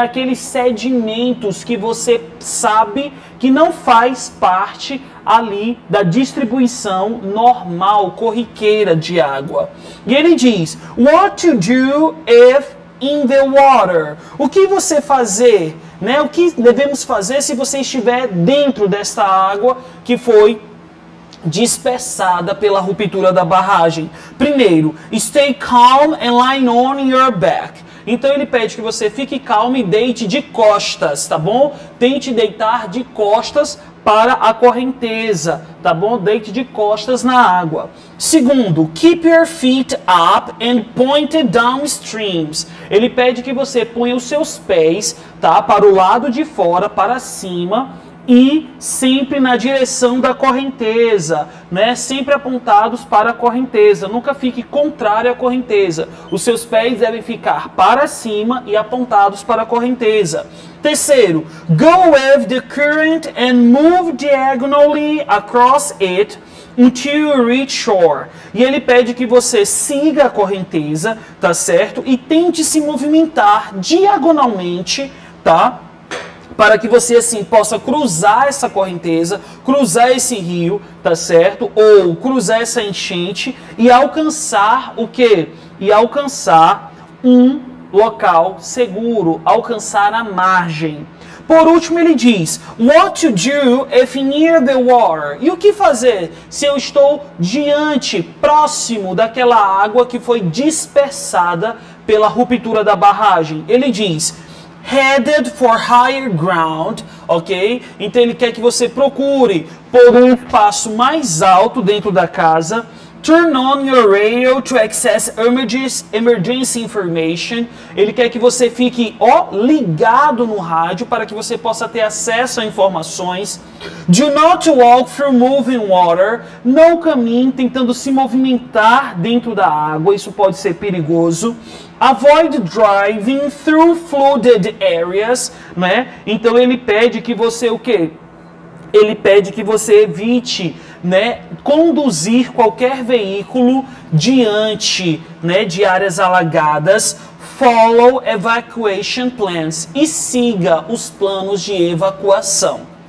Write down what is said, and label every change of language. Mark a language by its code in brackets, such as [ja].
[pt] Aqueles sedimentos que você sabe que não faz parte ali da distribuição normal, corriqueira de água. E ele diz, [en] what to do if in the water? [pt] O que você fazer, né? O que devemos fazer se você estiver dentro desta água que foi dispersada pela ruptura da barragem? Primeiro, [en] stay calm and lie on your back. [pt] Então ele pede que você fique calmo e deite de costas, tá bom? Tente deitar de costas para a correnteza, tá bom? Deite de costas na água. Segundo, [en] keep your feet up and point downstreams. [pt] Ele pede que você ponha os seus pés, tá, para o lado de fora, para cima, e sempre na direção da correnteza, né? Sempre apontados para a correnteza. Nunca fique contrário à correnteza. Os seus pés devem ficar para cima e apontados para a correnteza. Terceiro, [en] go with the current and move diagonally across it until you reach shore. [pt] E ele pede que você siga a correnteza, tá certo? E tente se movimentar diagonalmente, tá? Para que você assim possa cruzar essa correnteza, cruzar esse rio, tá certo? Ou cruzar essa enchente e alcançar o quê? E alcançar um local seguro, alcançar a margem. Por último, ele diz, [en] what to do if near the water? [pt] E o que fazer se eu estou diante, próximo daquela água que foi dispersada pela ruptura da barragem? Ele diz, [en] headed for higher ground, ok? [pt] Então ele quer que você procure por um espaço mais alto dentro da casa. [en] Turn on your radio to access emergency information. [pt] Ele quer que você fique ligado no rádio para que você possa ter acesso a informações. [en] Do not walk through moving water. [pt] Não caminhe tentando se movimentar dentro da água. Isso pode ser perigoso. [en] Avoid driving through flooded areas, né? [pt] Então ele pede que você o quê? Ele pede que você evite, né, conduzir qualquer veículo diante, né, de áreas alagadas. [en] Follow evacuation plans [pt] e siga os planos de evacuação.